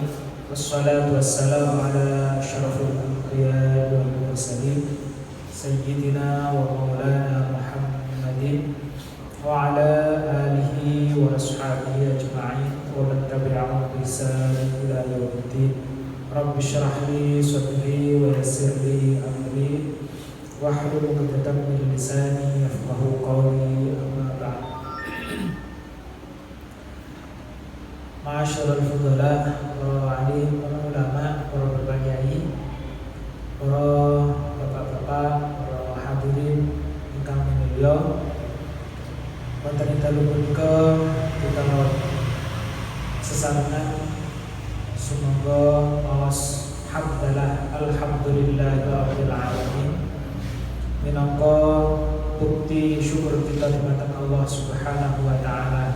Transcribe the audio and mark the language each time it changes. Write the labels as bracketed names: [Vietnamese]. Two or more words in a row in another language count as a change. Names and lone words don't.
[Arabic] والصلاة والسلام على أشرف الأنبياء والمرسلين سيدنا ومولانا محمد وعلى آله وأصحابه أجمعين ومن تبعهم بإحسان إلى يوم الدين. رب اشرح لي صدري ويسر لي أمري واحلل عقدة من لساني يفقهوا قولي، أما بعد. معاشر الفضلاء, [Javanese] para alim, para ulama, para bapak kiai, para bapak-bapak, para hadirin ingkang minulya. Wonten dalu punika kita sesarengan sumangga maos hamdalah [Arabic] الحمد لله رب العالمين [Javanese] minangka bukti syukur kita dumateng [Arabic] الله سبحانه وتعالى.